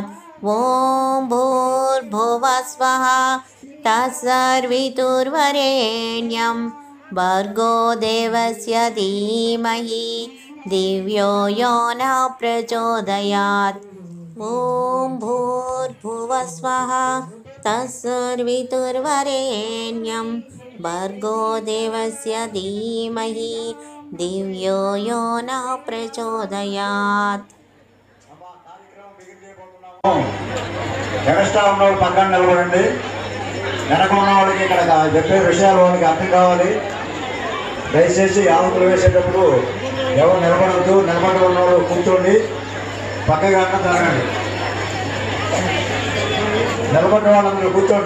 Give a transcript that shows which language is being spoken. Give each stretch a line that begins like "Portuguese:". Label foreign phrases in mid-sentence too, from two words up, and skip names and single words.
Sanskrit: ॐ भूर्भुवः स्वः तत्सवितुर्वरेण्यं भर्गो देवस्य धीमहि धियो यो नः प्रचोदयात्। ॐ भूर्भुवः स्वः तत्सवितुर्वरेण्यं भर्गो देवस्य धीमहि धियो यो नः प्रचोदयात्।
Telugu: ఎక్స్ట్రా ఉన్నవాళ్ళు పక్కన నిలబడండి. వెనక ఉన్న వాళ్ళకి ఇక్కడ చెప్పే విషయాలు వాళ్ళకి అర్థం కావాలి. దయచేసి యావకులు వేసేటప్పుడు ఎవరు నిలబడద్దు. నిలబడి ఉన్నవాళ్ళు కూర్చోండి, పక్కగా జరగండి. నిలబడ్డ వాళ్ళందరూ కూర్చోండి.